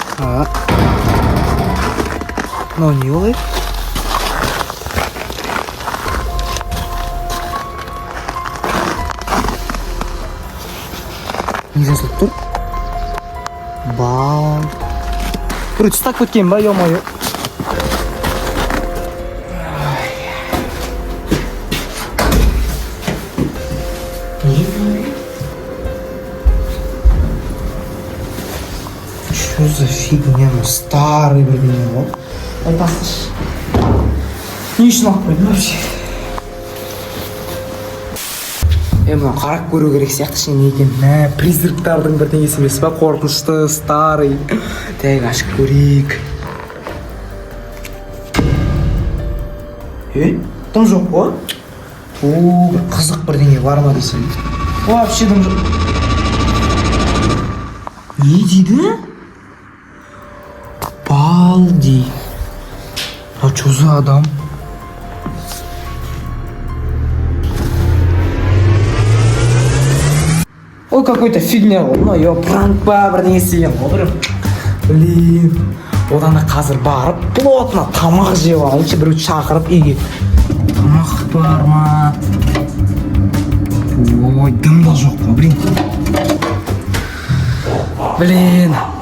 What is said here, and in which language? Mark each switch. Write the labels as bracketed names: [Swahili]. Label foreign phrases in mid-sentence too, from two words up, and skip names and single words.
[Kazakh] Так. Мынау не олай? Не жазылып тұр? Бал. Бір ұстап кеткен ба, ё-моё. [Russian] Что за фигня? Старый, блин, вот. Это [Kazakh] не үшін алып қойдым [Russian] вообще. [Kazakh] Мына қарап көру керек сияқты ішінде не екен. Призрактардың бірдеңесі емес па? Қорқынышты, старый. Тәйік ашып көрейік. Тым жоқ қой? Бір қызық бірдеңе бар ма десем. Вообще тым жоқ. Не дейді? Балди. [Russian] А что за адам? Ой, какой-то фигня ғой. [Kazakh] Ну, ё, пранк па, бірдеңе істеген ғой. [Russian] Блин. [Kazakh] Одан да қазір барып, плотно тамақ жеп алайыншы, біреу шақырып үйге. Тамақ бар ма? Ой, дым да жоқ қой, блин. [Russian] Блин.